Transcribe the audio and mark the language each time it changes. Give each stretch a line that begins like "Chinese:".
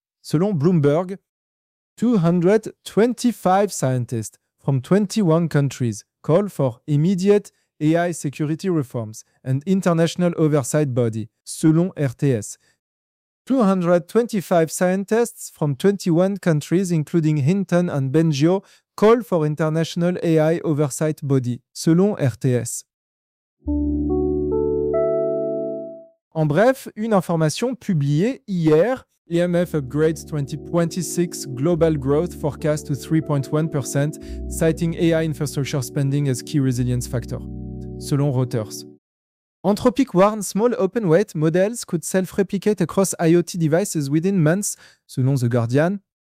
French: Selon
English: Bloomberg, 225 scientists from 21 countries call for immediate AI security reforms and international oversight body,
French: selon
English: RTS. 225 scientists from 21 countries, including Hinton and Bengio, call for international AI oversight body,
French: selon
English: RTS.
French: En bref, une information publiée hier.
English: IMF upgrades 2026 global growth forecast to 3.1%, citing AI infrastructure spending as key resilience factor,
French: selon
English: Reuters. Anthropic warns small open-weight models could self-replicate across IoT devices within months,
French: selon
English: The Guardian.